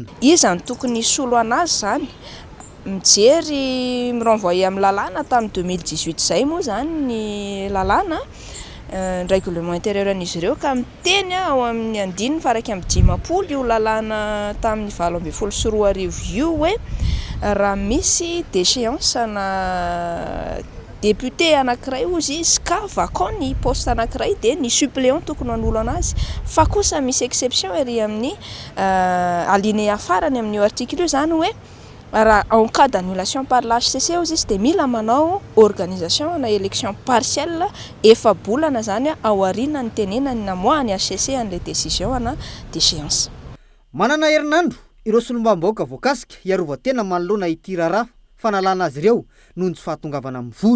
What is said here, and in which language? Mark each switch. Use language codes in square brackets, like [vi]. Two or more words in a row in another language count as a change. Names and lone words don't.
[mg] Izany tokony solo anazy zany mijery mirenvoyer amin'ny lalàna tamin'ny 2018 zay moa zany ny lalàna [fr] règlement intérieur [mg] an'izy ireo ka miteny ao amin'ny 9:50 io lalàna tamin'ny 24 io hoe raha misy déchéance na député anankiray ozy izy ka vacant ny poste anankiray dia ny suppléant tokony hanolo anazy fa kosa misy exception ery amin'ny alinéa farany amin'io article io zany hoe raha [fr] en cas d'annulation par l'HCC [mg] ozy izy dia mila manao organisation na [fr] élection partielle [mg] efa bolana zany ao aoriana ny tenenany namoahany HCC an'ilay décision ana déchéance. Manana herinandro ireo solombavam-bahoaka voakasika hiarovan-tena manoloana ity raharaha fanalana azy ireo noho ny tsy fahatongavana amin'ny vory.